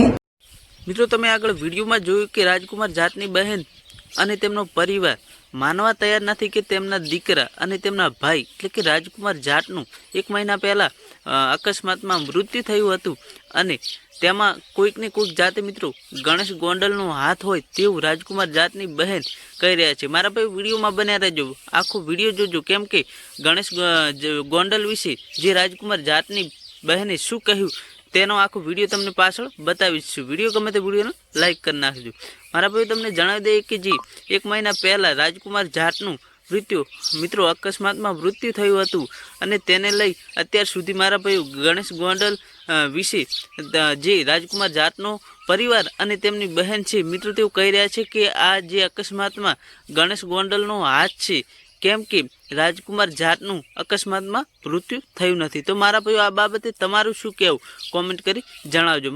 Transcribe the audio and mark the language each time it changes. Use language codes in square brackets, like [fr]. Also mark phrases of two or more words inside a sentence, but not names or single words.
[gu] મિત્રો તમે આગળ વિડિયોમાં જોયું કે રાજકુમાર જાટની બહન અને તેમનો પરિવાર માનવા તૈયાર નહીં કે તેમના દીકરા અને તેમના ભાઈ એટલે કે રાજકુમાર જાટનુ 1 મહીના પહલા અકસ્માત મેં મૃત્યુ થયું હતું અને તેમાં કોઈક ને કોઈક જાતે મિત્રો ગણેશ ગોંડલનો હાથ હોય તેવું રાજકુમાર જાટની બહન કહી રહ્યા છે। મારા ભાઈ વિડિયો મેં બન્યા રહેજો, આખો વિડિયો જોજો, કેમ કે ગણેશ ગોંડલ વિષે જે રાજકુમાર જાટની બહને શું કહ્યું તેનો આખો વિડિયો તમને પાછળ બતાવીશ છું। વિડિયો ગમે તો વિડિયો લાઇક કર નાખજો। મારા ભાઈ તમને જણાવી દઈએ કે જી 1 મહીના પહલા રાજકુમાર જાટનુ મૃત્યુ મિત્રો અકસ્માત મેં મૃત્યુ થયું હતું અને તેને લઈ અત્યાર સુધી મારા ભાઈ ગણેશ ગોંડલ વિષે જે રાજકુમાર જાટનો પરિવાર અને તેમની બહન છે મિત્રો તેઓ કહી રહ્યા છે કે આ જે અકસ્માત મેં ગણેશ ગોંડલનો હાથ છે કેમ કે રાજકુમાર જાટનુ અકસ્માત મેં મૃત્યુ થયું નથી। તો મારા ભાઈઓ આ બાબતે તમારું શું કહેવું કૉમેંટ કરી જણાવજો।